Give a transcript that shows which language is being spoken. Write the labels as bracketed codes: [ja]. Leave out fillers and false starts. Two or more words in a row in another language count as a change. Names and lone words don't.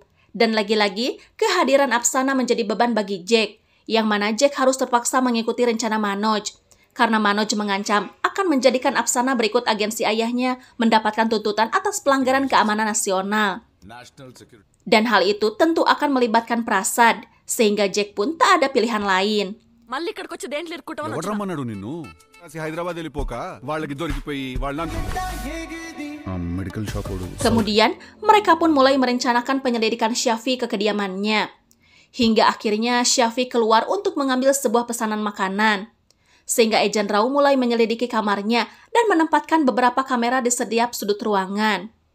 [id] Dan lagi-lagi, kehadiran Apsana menjadi beban bagi Jack, yang mana Jack harus terpaksa mengikuti rencana Manoj, karena Manoj mengancam akan menjadikan Apsana berikut agensi ayahnya mendapatkan tuntutan atas pelanggaran keamanan nasional. Dan hal itu tentu akan melibatkan Prasad, sehingga Jack pun tak ada pilihan lain. [te] ఎవరు రమ్మన్నాడు నిన్ను హైదరాబాద్ వెళ్ళిపోక వాళ్ళకి దొరికిపోయి వాళ్ళ మెడికల్ షాప్. [id] Kemudian mereka pun mulai merencanakan penyelidikan Shafi ke kediamannya. Hingga akhirnya Shafi keluar untuk mengambil sebuah pesanan makanan. Sehingga Agent Rao mulai menyelidiki kamarnya dan menempatkan beberapa kamera di setiap sudut ruangan.